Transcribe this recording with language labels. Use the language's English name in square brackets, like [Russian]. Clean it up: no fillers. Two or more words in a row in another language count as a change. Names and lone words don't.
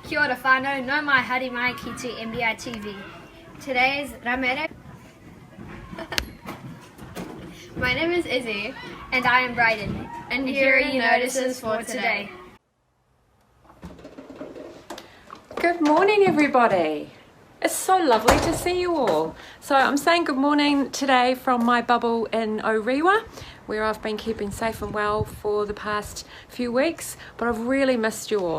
[Māori] ora whānau, no mai haere mai ki te MBITV. [English] Today's Ramere. My name is Izzy, and I am Bryden, and here are your notices for today. Good morning, everybody. It's so lovely to see you all. So I'm saying good morning today from my bubble in Orewa, where I've been keeping safe and well for the past few weeks, but I've really missed you all.